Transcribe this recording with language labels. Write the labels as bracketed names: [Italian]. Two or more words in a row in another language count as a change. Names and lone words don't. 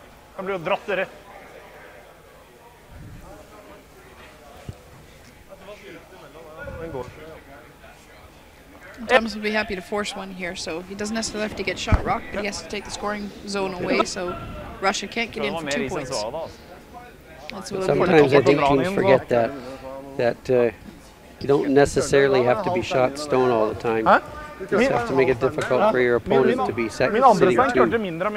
[Norwegian] Han blir jo dratt rett. Den går. [English] Thomas will be happy to force one here, so he doesn't necessarily have to get shot rocked, but he has to take the scoring zone away, so Russia can't get in for 2 points. That's what Sometimes I think teams forget that you don't necessarily have to be shot stone all the time. You just have to make it difficult for your opponent to be sitting two.